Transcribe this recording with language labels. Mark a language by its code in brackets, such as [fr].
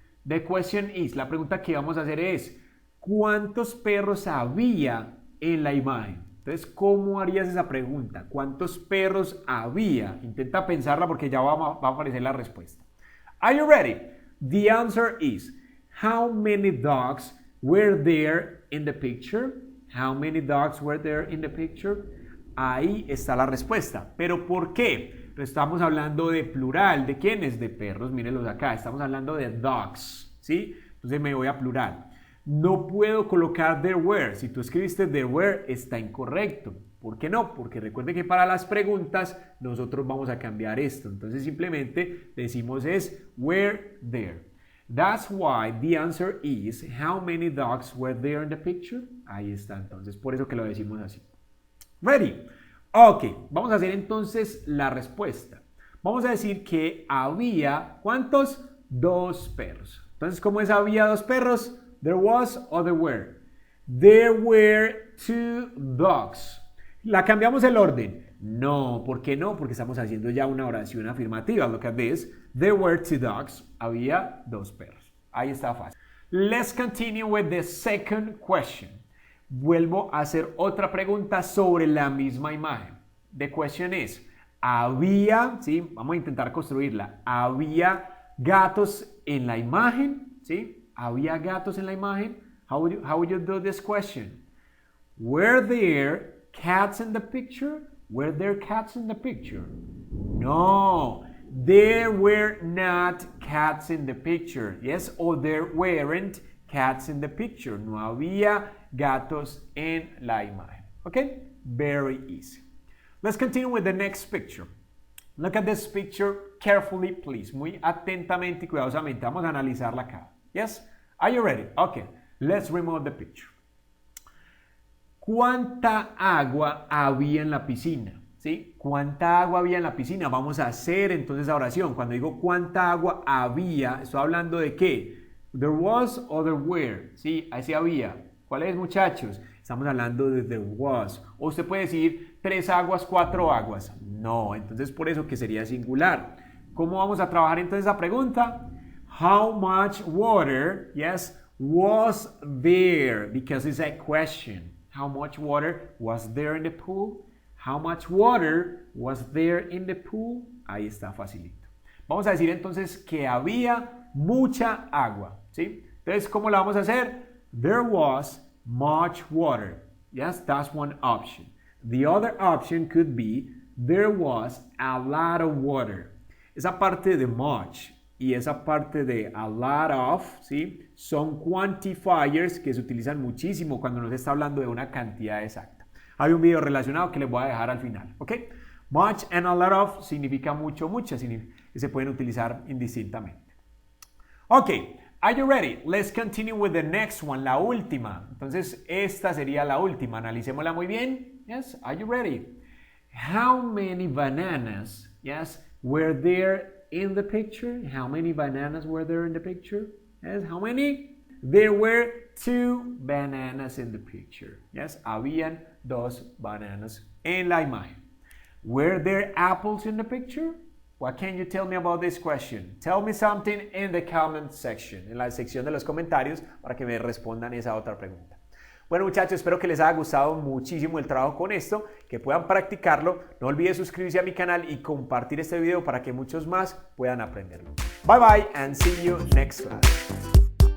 [en] The question is, [es] la pregunta que vamos a hacer es, ¿cuántos perros había en la imagen? Entonces, ¿cómo harías esa pregunta? ¿Cuántos perros había? Intenta pensarla porque ya va a aparecer la respuesta. [en] Are you ready? The answer is, how many dogs were there in the picture? How many dogs were there in the picture? [es] ahí está la respuesta. ¿Pero por qué? Estamos hablando de plural. ¿De quiénes? De perros. Mírenlos acá. Estamos hablando de dogs, ¿sí? Entonces me voy a plural. No puedo colocar [en] there were. [es] Si tú escribiste there were, está incorrecto. ¿Por qué no? Porque recuerden que para las preguntas nosotros vamos a cambiar esto. Entonces simplemente decimos es [en] were there. That's why the answer is how many dogs were there in the picture. [es] Ahí está, entonces por eso que lo decimos así. [en] Ready? [es] Ok, vamos a hacer entonces la respuesta. Vamos a decir que había, ¿cuántos? 2 perros. Entonces, ¿cómo es había 2 perros? [en] There was o there were. There were 2 dogs. [es] ¿La cambiamos el orden? No, ¿por qué no? Porque estamos haciendo ya una oración afirmativa. [en] Look at this. There were 2 dogs. [es] Había 2 perros. Ahí está fácil. [en] Let's continue with the second question. [es] Vuelvo a hacer otra pregunta sobre la misma imagen. [en] The question is, [es] había, ¿sí? Vamos a intentar construirla. ¿Había gatos en la imagen? ¿Sí? ¿Había gatos en la imagen? [en] How would you do this question? Were there cats in the picture? Were there cats in the picture? No, there were not cats in the picture. Yes, or there weren't cats in the picture. [es] No había gatos en la imagen. [en] Okay, very easy. Let's continue with the next picture. Look at this picture carefully, please. [es] Muy atentamente y cuidadosamente. Vamos a analizarla acá. [en] Yes? Are you ready? Okay, let's remove the picture. [es] ¿Cuánta agua había en la piscina? ¿Sí? ¿Cuánta agua había en la piscina? Vamos a hacer entonces la oración. Cuando digo cuánta agua había, estoy hablando de qué. [en] There was or there were. [es] ¿Sí? Ahí sí había. ¿Cuál es, muchachos? Estamos hablando de there was. O usted puede decir 3 aguas, 4 aguas. No, entonces por eso que sería singular. ¿Cómo vamos a trabajar entonces esa pregunta? [en] How much water, yes, was there? Because it's a question. How much water was there in the pool? How much water was there in the pool? [es] Ahí está facilito. Vamos a decir entonces que había mucha agua, ¿sí? Entonces, ¿cómo la vamos a hacer? [en] There was much water. Yes, that's one option. The other option could be there was a lot of water. [es] Esa parte de much y esa parte de a lot of, ¿sí? Son quantifiers que se utilizan muchísimo cuando nos está hablando de una cantidad exacta. Hay un video relacionado que les voy a dejar al final, ¿ok? [en] Much and a lot of [es] significa mucho, mucha, que se pueden utilizar indistintamente. [en] Ok, are you ready? Let's continue with the next one, [es] la última. Entonces, esta sería la última. Analicémosla muy bien. [en] Yes, are you ready? How many bananas, yes, were there in the picture? How many bananas were there in the picture? Yes, how many? There were 2 bananas in the picture. [es] Yes, habían 2 bananas en la imagen. [en] Were there apples in the picture? What can you tell me about this question? Tell me something in the comment section, [es] en la sección de los comentarios, para que me respondan esa otra pregunta. Bueno, muchachos, espero que les haya gustado muchísimo el trabajo con esto, que puedan practicarlo. No olviden suscribirse a mi canal y compartir este video para que muchos más puedan aprenderlo. [en] Bye bye and see you next class.